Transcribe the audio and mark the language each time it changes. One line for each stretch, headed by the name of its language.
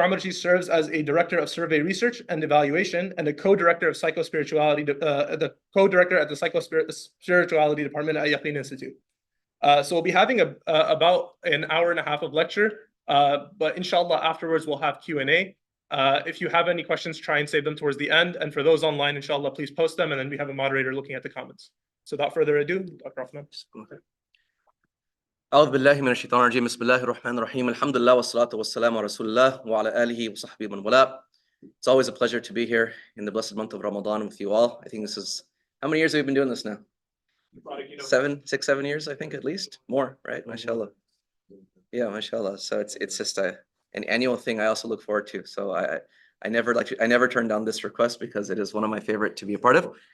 English: Umarji serves as a director of survey research and evaluation and a co-director of psychospirituality, the co-director at the psychospirituality department at Yaqeen Institute. So we'll be having about an hour and a half of lecture, but inshallah afterwards we'll have Q&A. If you have any questions, try and save them towards the end. And for those online, inshallah, please post them, and then we have a moderator looking at the comments. So without further ado, Dr. Osman.
Arabic: أعوذ بالله من الشيطان الرجيم بسم الله الرحمن الرحيم الحمد لله والصلاة والسلام على رسول الله وعلى آله وصحبه من والاه.
English: It's always a pleasure to be here in the blessed month of Ramadan with you all. I think this is, how many years have we been doing this now? 6, 7 years, I think, at least. More, right? MashaAllah. Yeah, MashaAllah. So it's just an annual thing I also look forward to. So I never turn down this request because it is one of my favorite to be a part of.